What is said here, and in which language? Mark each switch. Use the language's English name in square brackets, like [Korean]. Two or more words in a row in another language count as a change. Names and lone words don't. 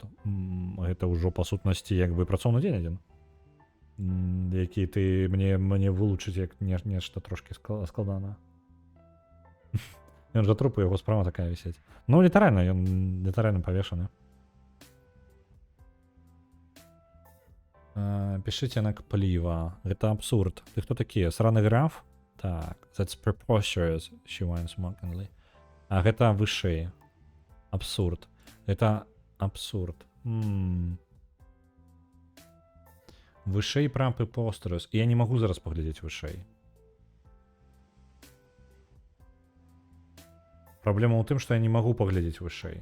[Belarusian] Гэта ўжо па сутнасці як бы працоўны дзень адзін, які ты мне вылучыць як нешта трошкі складана. Ён жа трупы, яго справа такая вісець. Ну, літаральна, ён літаральна павешаны. Пішыце на кпліва. Гэта абсурд. Ты хто такі? Сраны граф? Так. [English] That's preposterous, she whines mockingly. [Belarusian] А гэта вышэй. Абсурд. Гэта абсурд. Вышэй пра preposterous. Я не магу зараз паглядзець вышэй. Праблема ў тым, што я не магу паглядзець вышэй.